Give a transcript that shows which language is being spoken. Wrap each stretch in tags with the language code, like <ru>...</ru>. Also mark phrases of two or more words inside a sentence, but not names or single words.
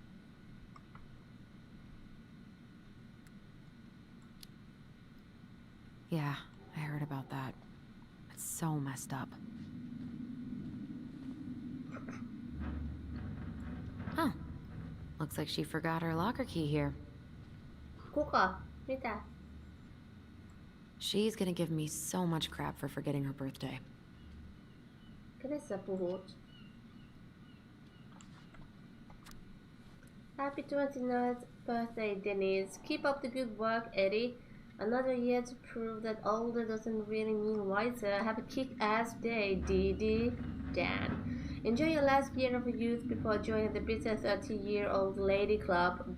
<en>Yeah, I heard about that. It's so messed up. Huh. Looks like she forgot her locker key here.</en> <fi>Kuka? Mitä?</fi> <en>She's gonna give me so much crap for forgetting her birthday.</en> <fi>Kenestä sä puhut?</fi> <en>Happy 29th birthday, Denise. Keep up the good work, Eddie. Another year to prove that older doesn't really mean wiser. Have a kick-ass day, Dee Dan. Enjoy your last year of youth before joining the bitter 30-year-old lady club.</en>